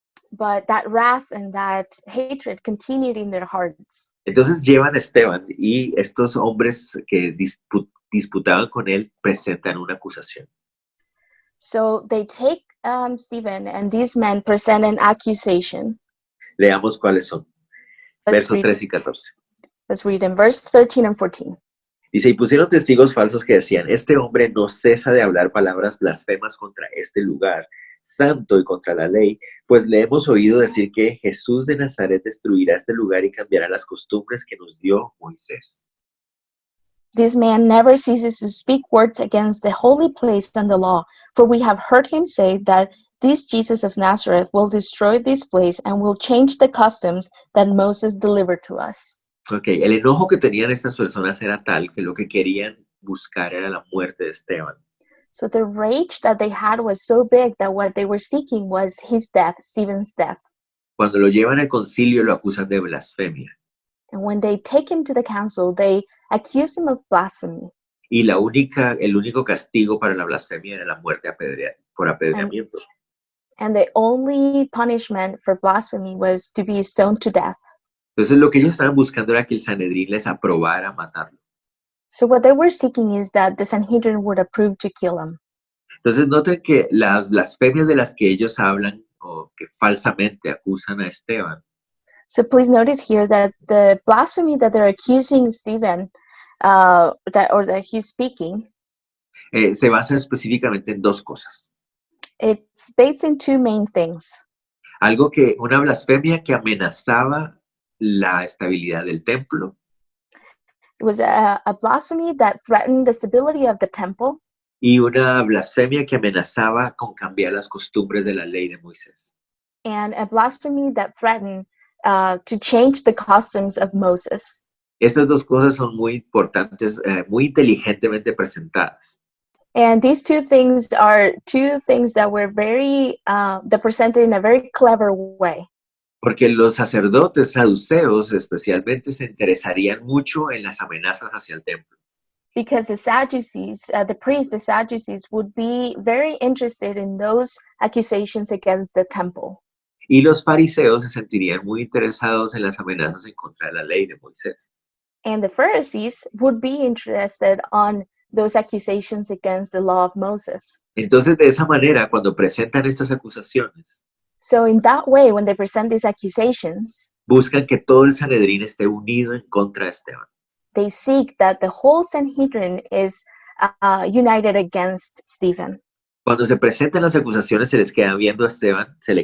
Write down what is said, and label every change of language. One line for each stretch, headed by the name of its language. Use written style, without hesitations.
English: But that wrath and that hatred continued in their hearts.
Spanish: Entonces llevan a Esteban y estos hombres que disputaban con él presentan una acusación.
English: So they take Stephen, and these men present an accusation.
Spanish: Leamos cuáles son.
English: Let's
Spanish: Versos
English: read,
Spanish: 13 y 14.
English: let's read in verse 13 and 14.
Spanish: Dice, y pusieron testigos falsos que decían, este hombre no cesa de hablar palabras blasfemas contra este lugar santo y contra la ley, pues le hemos oído decir que Jesús de Nazaret destruirá este lugar y cambiará las costumbres que nos dio Moisés.
English: This man never ceases to speak words against the holy place and the law, for we have heard him say that this Jesus of Nazareth will destroy this place and will change the customs that Moses delivered to us.
Spanish: Ok, el enojo que tenían estas personas era tal que lo que querían buscar era la muerte de Esteban.
English: So the rage that they had was so big that what they were seeking was his death, Stephen's death.
Spanish: Cuando lo llevan al concilio lo acusan de blasfemia.
English: And when they take him to the council, they accuse him of blasphemy.
Spanish: Y el único castigo para la blasfemia era la muerte por apedreamiento.
English: And the only punishment for blasphemy was to be stoned to death.
Spanish: Entonces lo que ellos estaban buscando era que el Sanedrín les aprobara matarlo.
English: So what they were seeking is that the Sanhedrin would approve to kill him.
Spanish: Entonces noten que las blasfemias de las que ellos hablan o que falsamente acusan a Esteban
English: So please notice here that the blasphemy that they're accusing Stephen, that he's speaking,
Spanish: se basa específicamente en dos cosas.
English: it's based in two main things.
Spanish: Una blasfemia que amenazaba la estabilidad del templo
English: It was a blasphemy that threatened the stability of the temple,
Spanish: y una blasfemia que amenazaba con cambiar las costumbres de la ley de Moisés.
English: and a blasphemy that threatened to change the customs of Moses.
Spanish: Estas dos cosas son muy importantes, muy inteligentemente presentadas.
English: And these two things are two things that were they're presented in a very clever way.
Spanish: Porque los sacerdotes saduceos especialmente se interesarían mucho en las amenazas hacia el templo.
English: Because the Sadducees, the Sadducees would be very interested in those accusations against the temple.
Spanish: Y los fariseos se sentirían muy interesados en las amenazas en contra de la ley de Moisés.
English: And the Pharisees would be interested on those accusations against the law of Moses.
Spanish: Entonces, de esa manera, cuando presentan estas acusaciones,
English: So in that way, when they present these accusations,
Spanish: buscan que todo el Sanedrín esté unido en contra de Esteban.
English: they seek that the whole Sanhedrin is united against Stephen.
Spanish: Cuando se presentan las acusaciones, se le quedan viendo a Esteban.